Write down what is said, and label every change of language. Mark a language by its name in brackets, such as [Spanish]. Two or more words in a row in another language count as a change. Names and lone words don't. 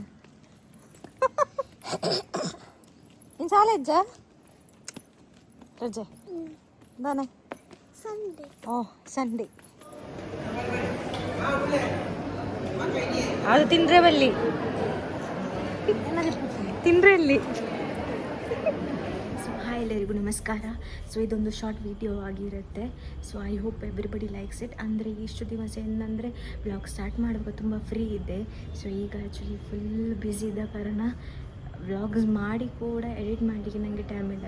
[Tulu] ಇನ್ನು ಶಾಲೆ ಇಜ್ಜ ರಜೆ ದಾನೆ ಸಂಡೇ. ಓ ಸಂಡೇ. ಅದು ತಿಂದ್ರೆ ಬಲ್ಲಿ ತಿಂದ್ರೆ ಇಲ್ಲಿ. [English] so hi [Kannada] ಎಲ್ಲರಿಗೂ ನಮಸ್ಕಾರ. ಸೊ ಇದೊಂದು [English] short video [Kannada] ಆಗಿರುತ್ತೆ. [English] so I hope everybody likes it. [Kannada] ಅಂದರೆ ಇಷ್ಟು ದಿವಸ ಏನಂದರೆ [English] vlog start [Kannada] ಮಾಡುವಾಗ ತುಂಬ ಫ್ರೀ ಇದೆ. ಸೊ ಈಗ [English] actually full busy [Kannada] ಇದ್ದ ಕಾರಣ ವ್ಲಾಗ್ಸ್ ಮಾಡಿ ಕೂಡ ಎಡಿಟ್ ಮಾಡಲಿಕ್ಕೆ ನನಗೆ ಟೈಮ್ ಇಲ್ಲ.